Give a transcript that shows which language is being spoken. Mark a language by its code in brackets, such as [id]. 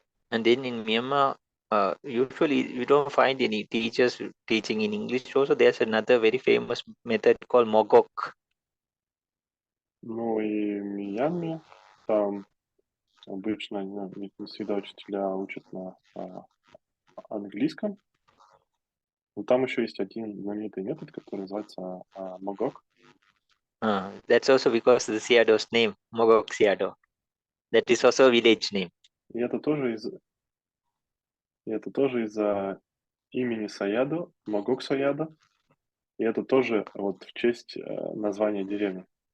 [en] And then in Myanmar, usually you don't find any teachers teaching in English. Also, there's another very famous method called Mogok. [ru] Ну и в Мьянме там обычно не всегда учителя учат на английском. Но там еще есть один знаменитый метод, который называется Могок. [en] That's also because of the Sayadaw's name, Mogok Sayadaw. That is also a village name. [ru] И это тоже из-за имени Саядо, Могок Саядо. И это тоже вот в честь названия деревни.